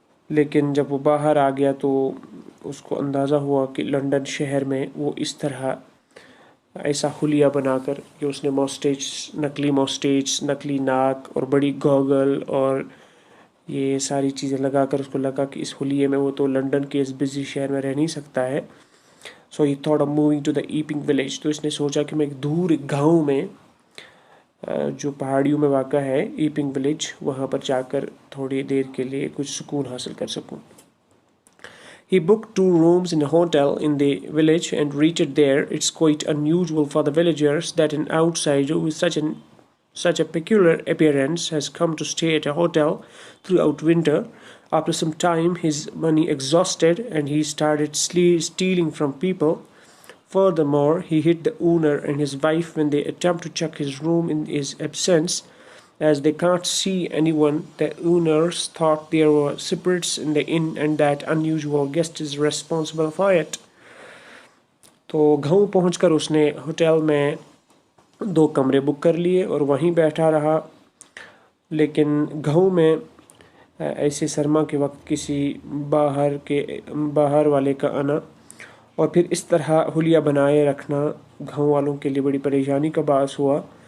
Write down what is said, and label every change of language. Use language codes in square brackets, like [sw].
[hi] लेकिन जब वो बाहर आ गया तो उसको अंदाज़ा हुआ कि लंदन शहर में वो इस तरह ऐसा हुलिया बनाकर कि उसने मॉस्टेज, नकली नाक और बड़ी गॉगल और ये सारी चीज़ें लगाकर उसको लगा कि इस हुलिये में वो तो लंदन के इस बिजी शहर में रह नहीं सकता है. [en] So he thought of moving to the Epping village. [hi] तो इसने सोचा कि मैं एक दूर गांव में जो पहाड़ियों में वाक़ा है ईपिंग विलेज, वहाँ पर जाकर थोड़ी देर के लिए कुछ सुकून हासिल कर सकूँ. [en] He booked 2 rooms in a hotel in the village and reached there. It's quite unusual for the villagers that an outsider with such a peculiar appearance has come to stay at a hotel throughout winter. After some time, his money exhausted, and he started stealing from people. Furthermore, he hit the owner and his wife when they attempt to check his room in his absence. As they can't see anyone, the owners thought there were spirits in the inn and that unusual guest is responsible for it. [hi] तो गाँव पहुंचकर उसने hotel में 2 कमरे book कर लिए और वहीं बैठा रहा. लेकिन गाँव में ऐसे सरमा के वक्त किसी बाहर वाले का आना और फिर इस तरह हुलिया बनाए रखना गाँव वालों के लिए बड़ी परेशानी का बास हुआ.